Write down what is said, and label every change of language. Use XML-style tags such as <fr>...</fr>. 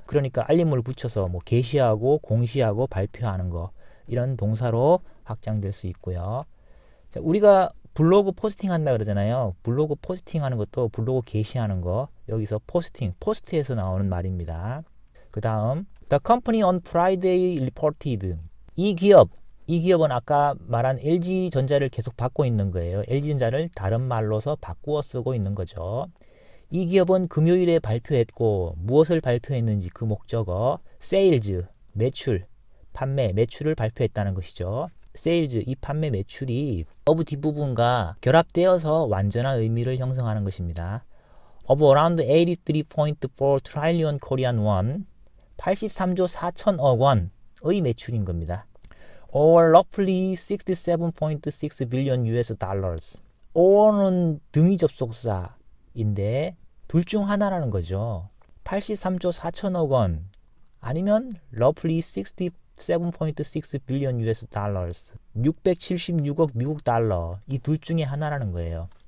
<ko>그러니까 알림문을 붙여서 뭐 게시하고 공시하고 발표하는 거. 이런 동사로 확장될 수 있고요. 자, 우리가 블로그 포스팅 한다 그러잖아요. 블로그 포스팅 하는 것도 블로그 게시하는 거. 여기서 포스팅, 포스트에서 나오는 말입니다. 그 다음</ko> <en>The company on Friday reported.</en> <ko>이 기업은 아까 말한 LG전자를 계속 받고 있는 거예요. LG전자를 다른 말로서 바꾸어 쓰고 있는 거죠. 이 기업은 금요일에 발표했고 무엇을 발표했는지 그 목적어 sales, 매출, 판매, 매출을 발표했다는 것이죠. sales, 이 판매 매출이 of 뒷부분과 결합되어서 완전한 의미를 형성하는 것입니다.</ko> <en>of around 83.4 trillion Korean won</en> <ko>83조 4천억 원의 매출인 겁니다.</ko> <en>or roughly 67.6 billion US dollars.</en> <ko>or는 등위 접속사인데 둘 중 하나라는 거죠. 83조 4천억 원 아니면</ko> <en>roughly 67.6 billion US dollars.</en> <ko>676억 미국 달러. 이 둘 중에 하나라는 거예요.</ko>